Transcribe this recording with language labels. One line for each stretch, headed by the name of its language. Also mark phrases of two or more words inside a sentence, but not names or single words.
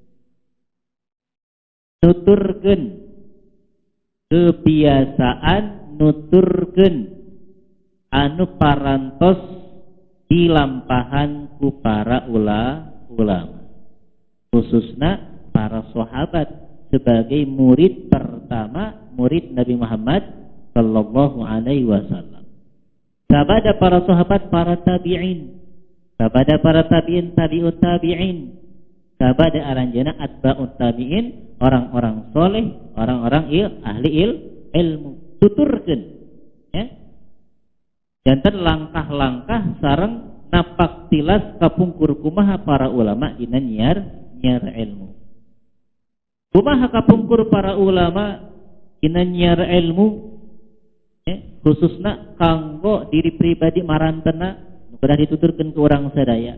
Sundanese: Nuturkeun kebiasaan, nuturkeun anu parantos dilampahan ku para ulama, khususna para sahabat
Indonesian: sebagai murid pertama,
Sundanese: murid Nabi Muhammad sallallahu alaihi wasallam. Sabada para sahabat, para tabi'in, sabada para tabi'in, tabi'ut tabi'in, sabada aranjeuna atba'ut tabi'in,
Indonesian: orang-orang soleh, orang-orang ahli ilmu.
Sundanese: Tuturkeun, ya. Janten langkah-langkah sareng napak tilas kapungkur kumaha para ulama dina nyiar ilmu. Kumaha kapungkur para ulama dina nyiar ilmu, khususna kanggo diri pribadi marantena nu kedah dituturkeun ku urang sadaya.